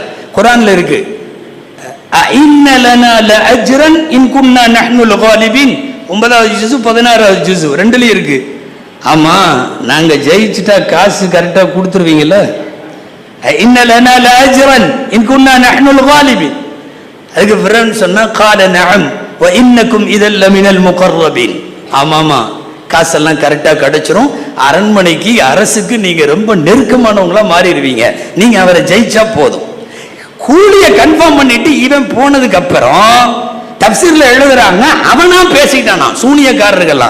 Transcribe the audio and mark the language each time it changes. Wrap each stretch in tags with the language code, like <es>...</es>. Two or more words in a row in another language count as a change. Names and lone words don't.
<ta>குரான்ல இருக்கு, 9வது ஜுஸ் 16வது ஜுஸ் 2லயும் இருக்கு. ஆமா, நாங்க ஜெயிச்சுட்டா காசு கரெக்டா கொடுத்துருவீங்கல்ல. அதுக்கு ஃபிரௌன் சொன்னா,</ta> <ar>قال نعم وانكم اذا لمن المقربين.</ar> <ta>ஆமாமா, காசெல்லாம் கரெக்டா கிடைச்சிரும். அரண்மனைக்கு அரசுக்கு நீங்க ரொம்ப நெருக்கமானவங்களா மாறிடுவீங்க, நீங்க அவரை ஜெயிச்சா போதும். கூலிய கன்ஃபார்ம் பண்ணிட்டு இவன் போனதுக்கு அப்புறம் தப்சீர்ல எழுதுறாங்க, அவனா பேசிட்டானா சூனியக்காரர்கள்லாம்.</ta>